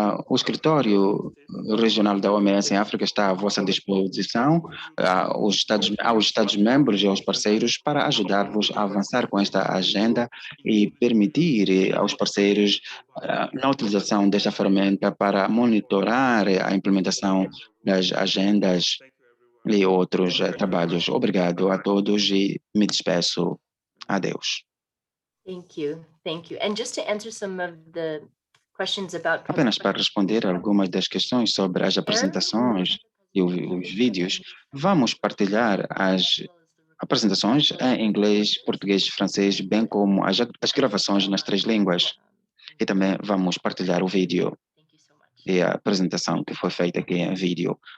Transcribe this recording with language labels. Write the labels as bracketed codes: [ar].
[pt] O escritório regional da OMS em África está à vossa disposição, aos Estados-membros e aos parceiros, para ajudar-vos a avançar com esta agenda e permitir aos parceiros na utilização desta ferramenta para monitorar a implementação das agendas e outros trabalhos. Obrigado a todos e me despeço. Adeus. [en] Thank you. And just to answer some of the questions about [pt] apenas para responder algumas das questões sobre as apresentações e os vídeos, vamos partilhar as apresentações em inglês, português e francês, bem como as gravações nas 3 línguas. E também vamos partilhar o vídeo e a apresentação que foi feita aqui em vídeo.